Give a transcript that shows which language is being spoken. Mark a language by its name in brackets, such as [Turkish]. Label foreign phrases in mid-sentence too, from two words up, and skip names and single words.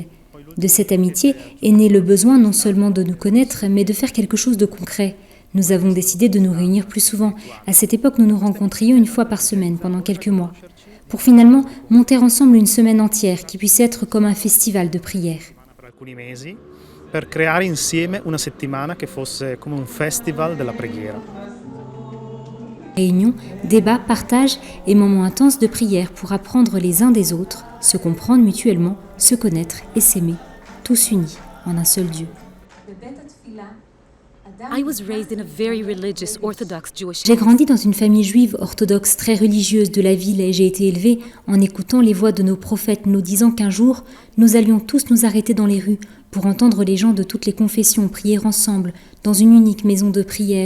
[French] De cette amitié est né le besoin non seulement de nous connaître, mais de faire quelque chose de concret. Nous avons décidé de nous réunir plus souvent. À cette époque, nous nous rencontrions une fois par semaine, pendant quelques mois, pour finalement monter ensemble une semaine entière qui puisse être comme un festival de prière. [Italian] Alcuni mesi per creare insieme una settimana che fosse come un festival della preghiera. [French] Réunions, débats, partages et moments intenses de prière pour apprendre les uns des autres, se comprendre mutuellement, se connaître et s'aimer, tous unis en un seul Dieu. J'ai grandi dans une famille juive orthodoxe très religieuse de la ville et j'ai été élevée en écoutant les voix de nos prophètes nous disant qu'un jour, nous allions tous nous arrêter dans les rues pour entendre les gens de toutes les confessions prier ensemble dans une unique maison de prière.